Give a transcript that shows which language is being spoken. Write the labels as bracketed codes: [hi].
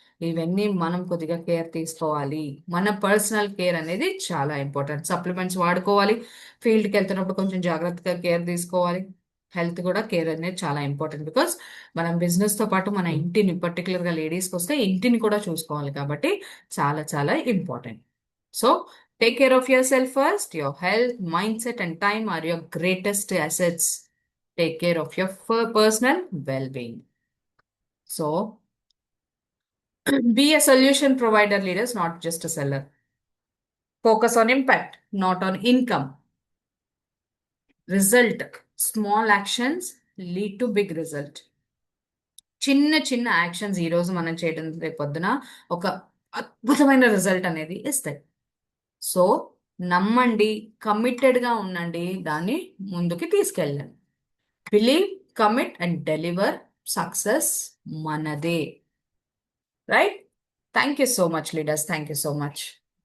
[te] ఇవన్నీ మనం కొద్దిగా కేర్ తీసుకోవాలి. మన పర్సనల్ కేర్ అనేది చాలా ఇంపార్టెంట్. సప్లిమెంట్స్ వాడుకోవాలి, ఫీల్డ్కి వెళ్తున్నప్పుడు కొంచెం జాగ్రత్తగా కేర్ తీసుకోవాలి. హెల్త్ కూడా కేర్ అనేది చాలా ఇంపార్టెంట్. బికాస్ మనం బిజినెస్ తో పాటు మన ఇంటిని, పర్టికులర్గా లేడీస్కి వస్తే ఇంటిని కూడా చూసుకోవాలి కాబట్టి చాలా చాలా important. So [en] Take care of yourself first. Your health, mindset, and time are your greatest assets. Take care of your personal well being. So, be a solution provider, leaders, not just a seller. Focus on impact, not on income. Result. Small actions lead to big result. [te] చిన్న చిన్న actions ఈ రోజు మనం చేయడం రేపొద్దున ఒక అద్భుతమైన result అనేది ఇస్తాయి. సో నమ్మండి, కమిటెడ్గా ఉండండి, దాన్ని ముందుకి తీసుకెళ్ళండి. [en] Believe, commit and deliver. [te] Success మనదే. [en] Right? Thank you so much leaders. Thank you so much.